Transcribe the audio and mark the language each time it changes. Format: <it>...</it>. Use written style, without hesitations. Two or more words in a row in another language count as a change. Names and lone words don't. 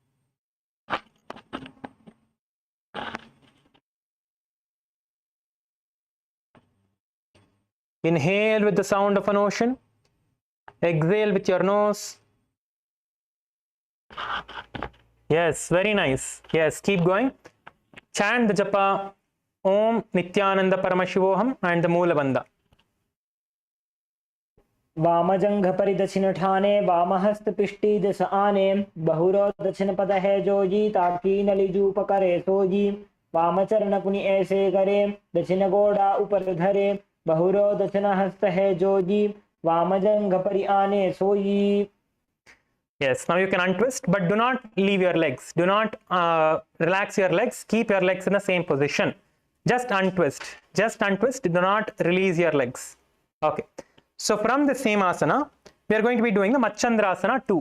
<en>Inhale with the sound of an ocean. Exhale with your nose. Yes, very nice. Yes, keep going. Chant the japa</en> <sa>ॐ नित्यानन्द परमशिवोऽहम्</sa> <en>and the</en> <sa>मूल बन्ध.</sa> <hi>वामजंघ परिदक्षिण ठाने वामहस्त पिष्टी दस आने बहुरो दक्षिण पद है जोजी ताकि नलिजू पकड़े सोजी वामचरण पुनि ऐसे करे दक्षिण गोड़ा ऊपर धरे बहुरो दक्षिण हस्त है जोजी वामजंघ परि आने सोई.</hi> <en>Yes, now you can untwist, but do not leave your legs. Do not relax your legs. Keep your legs in the same position. Just untwist. Just untwist. Do not release your legs. Okay. So from the same asana, we are going to be doing the Machandrasana 2.</en>